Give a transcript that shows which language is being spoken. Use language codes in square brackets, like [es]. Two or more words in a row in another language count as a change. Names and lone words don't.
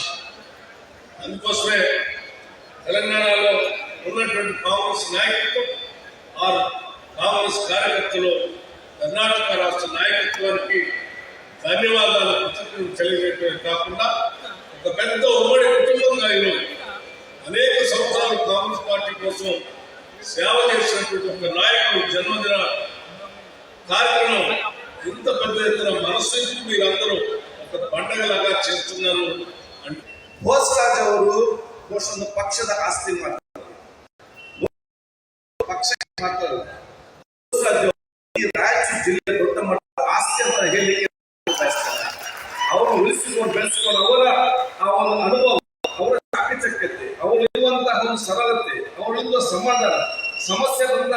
[te] అందుకోసమే తెలంగాణలో ఉన్నటువంటి కాంగ్రెస్ నాయకత్వం, ఆరు కాంగ్రెస్ కార్యకర్తలు, కర్ణాటక రాష్ట్ర నాయకత్వానికి ధన్యవాదాలు, కృతజ్ఞతలు తెలియజేయడమే కాకుండా ఒక పెద్ద ఉమ్మడి కుటుంబంగా ఈరోజు అనేక సంవత్సరాలు కాంగ్రెస్ పార్టీ కోసం సేవ చేసినటువంటి ఒక నాయకుడు జన్మదిన కార్యక్రమం ఇంత పెద్ద ఎత్తున మనస్సు మీరందరూ ఒక పండగలాగా చేస్తున్నారు. [kn] ಬೋಸರಾಜ್ ಅವರು ಒಂದು ಪಕ್ಷದ ಆಸ್ತಿ ಪಕ್ಷ ಮಾತ್ರ ಈ ರಾಯಚೂರು ಜಿಲ್ಲೆ ದೊಡ್ಡ ಮಟ್ಟದ ಆಸ್ತಿ ಅಂತ ಹೇಳಲಿಕ್ಕೆ ಬಯಸ್ತಾರೆ. ಅವರು ಉಳಿಸಿಕೊಂಡು ಬೆಳೆಸಿಕೊಂಡು ಅವರ ಅನುಭವ, ಅವರ ಚಾಕಚಕ್ಯತೆ, ಅವರಿರುವಂತಹ ಒಂದು ಸರಳತೆ, ಅವರಿರುವ ಸಮಾಧಾನ, ಸಮಸ್ಯೆ ಬಂದಾಗ